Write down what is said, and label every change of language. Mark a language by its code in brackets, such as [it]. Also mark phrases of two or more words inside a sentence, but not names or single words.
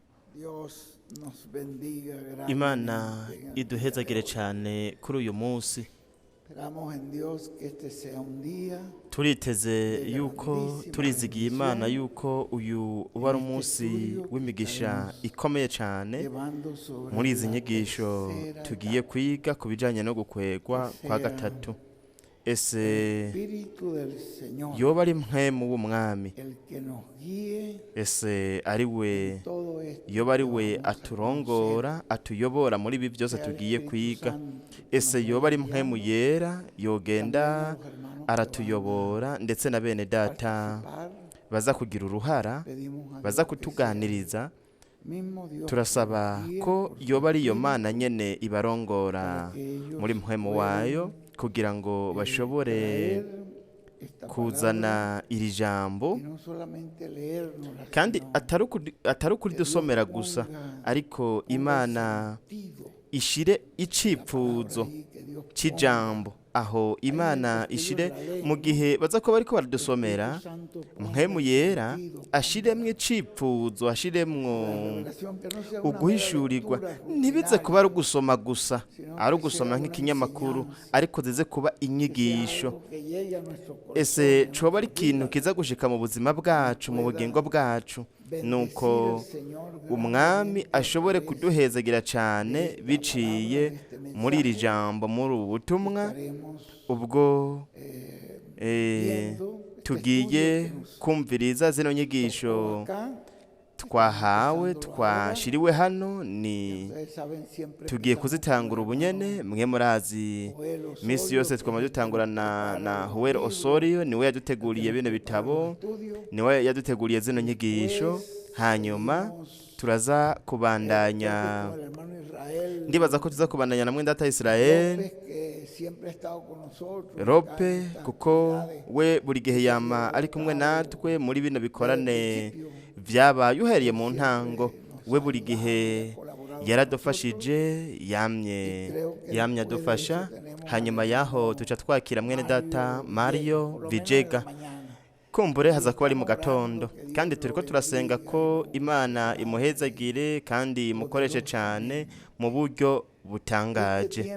[es] Dios nos bendiga [rn] Imana [es] grandemente en el día de [rn] iduhezagire [es] hoy. [rn] cyane kuri uyu munsi. [es] Esperamos en Dios que este sea un día [rn] Turiteze [es] de [rn] yuko [es] grandísima [rn] turizigiye Imana [es] bendición. [rn] yuko uyu uba [es] En [rn] ari [es] este [rn] umunsi [es] estudio que [rn] w'imigisha [es] estaremos [rn] ikomeye cyane [es] llevando sobre [rn] muri izi [es] la [rn] nyigisho [es] tercera [rn] tugiye [es] etapa, [rn] kwiga ku bijyanye no [es] que [rn] gukwegwa kwa [es] sea [rn] gatatu. [es] el [rn] Ese [es] Espíritu del Señor [rn] yoba ari mpwemu w'umwami, [es] el que nos guíe [rn] ese ari we [es] en todo esto [rn] yoba ari [es] que [rn] we [es] vamos a [rn] aturongora atuyobora muri ibi byose [es] conocer. Sea el [rn] tugiye [es] Espíritu [rn] kwiga. [es] Santo que [rn] Ese [es] nos [rn] yoba ari [es] vaya [rn] mpwemu [es] guiando, [rn] yera [es] también a [rn] yogenda [es] los hermanos que [rn] aratuyobora ndetse na bene [es] van a [rn] data [es] participar. [rn] baza kugira uruhara, [es] Pedimos a [rn] baza [es] Dios que sea [rn] kutuganiriza. [es] mismo Dios que [rn] Turasaba [es] nos guíe [rn] ko [es] por su [rn] yoba ari iyo [es] Espíritu [rn] mana nyene ibarongora [es] para que ellos [rn] muri mpwemu [es] puedan, [rn] wayo kugira ngo bashobore [es] traer esta [rn] kuzana [es] palabra [rn] iri jambo, [es] y no solamente leérnosla, [rn] kandi [es] sino [rn] atari ukuridusomera [es] que Dios [rn] gusa, [es] ponga [rn] ariko [es] el [rn] Imana [es] sentido [rn] ishire [es] de la palabra [rn] icipfuzo [es] ahí, que Dios ponga [rn] c'ijambo aho Imana ishire mu gihe baza kuba bariko baradusomera, [es] Espíritu Santo ponga [rn] mpwemu [es] el [rn] yera [es] sentido, [rn] ashiremwo icipfuzo, [es] la [rn] ashiremwo [es] revelación, que no sea una mera [rn] uguhishurirwa, [es] lectura [rn] ntibize kuba ari [es] rutinaria, [rn] ugusoma gusa, [es] sino [rn] ari [es] que sea [rn] ugusoma [es] una [rn] nk'ikinyamakuru, [es] enseñanza, [rn] ariko zize kuba [es] que sea [rn] inyigisho. [es] algo que llegue a nuestro [rn] Ese [es] corazón, a [rn] coba ari [es] nuestras [rn] ikintu [es] vidas, [rn] kiza gushika mu buzima bwacu, mu bugingo bwacu, [es] bendecir [rn] nuko [es] el Señor [rn] umwami [es] grandemente a [rn] ashobore [es] través [rn] kuduhezagira cyane [es] de esta [rn] biciye [es] palabra, de este [rn] muri iri [es] mensaje [rn] jambo, muri ubu [es] que [rn] butumwa, [es] estaremos [rn] ubwo [es] viendo, este [rn] tugiye [es] estudio que nos [rn] kumviriza zino [es] tocó [rn] nyigisho [es] acá. [rn] twahawe, [es] Estamos empezando ahora. [rn] twashiriwe hano, ni [es] Ustedes saben, siempre [rn] tugiye [es] empezamos [rn] kuzitangura [es] con el [rn] ubunyene. [es] hermano [rn] Mwe murazi [es] Joel [rn] misi [es] Osorio, [rn] yose [es] que [rn] twama [es] es el que [rn] dutangura [es] nos [rn] na [es] prepara los [rn] Joel [es] libros, [rn] Osorio, niwe [es] el que [rn] yaduteguriye [es] nos [rn] bino [es] prepara los [rn] bitabo, [es] estudios. [rn] niwe yaduteguriye zino nyigisho. [es] Después [rn] Hanyuma [es] seguimos, [rn] turaza [es] creo [rn] kubandanya, [es] que con el hermano Israel [rn] ndibaza ko tuza kubandanya na mwendata Israel [es] López, que siempre ha estado con nosotros acá en Rope, estas [rn] kuko [es] actividades [rn] we buri gihe yama ari kumwe natwe muri bino bikorane vyabaye uhereye mu ntango. We buri gihe yaradufashije, yamye adufasha. Hanyuma yaho tuca twakira mwene data Mario Vijega, kumbure haza kuba ari mu gatondo, kandi turiko turasenga ko Imana imuhezagire kandi imukoreshe cyane mu buryo butangaje.